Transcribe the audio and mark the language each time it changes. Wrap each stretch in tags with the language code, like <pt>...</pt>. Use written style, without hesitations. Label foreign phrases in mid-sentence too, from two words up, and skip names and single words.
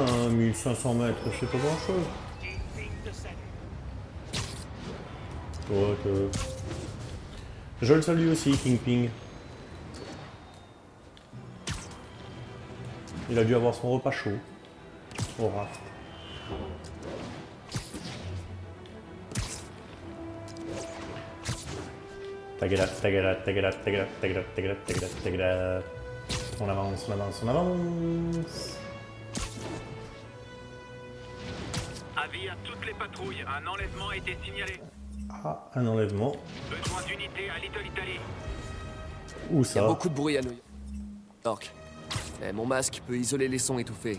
<fr>À 1500 mètres, je sais pas grand-chose. Ouais, je le salue aussi, Kingpin. Il a dû avoir son repas chaud au raft. Tagada, tagada, tagada, tagada, tagada, tagada, tagada, tagada. On avance, on avance, on avance. Avis à toutes les patrouilles, un enlèvement a été signalé. Ah, un enlèvement. Besoin d'unités à Little Italy. Où Il y a ça? beaucoup de bruit à New York. Mais mon masque peut isoler les sons étouffés.</fr>